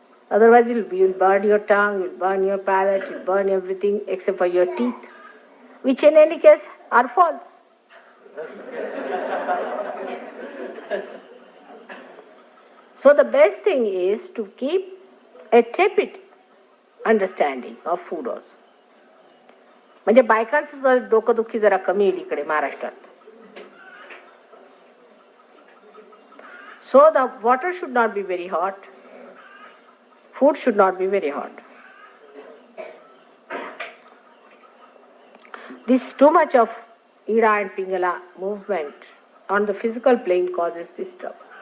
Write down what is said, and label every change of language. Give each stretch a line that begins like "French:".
English: Otherwise you'll burn your tongue, you'll burn your palate, you'll burn everything except for your teeth, which in any case are false. So the best thing is to keep a tepid understanding of food also.
Marathi: म्हणजे बायकांचं डोकंदुखी जरा कमी येईल इकडे महाराष्ट्रात.
English: So the water should not be very hot. Food should not be very hot. This too much of Ida and Pingala movement on the physical plane causes this trouble.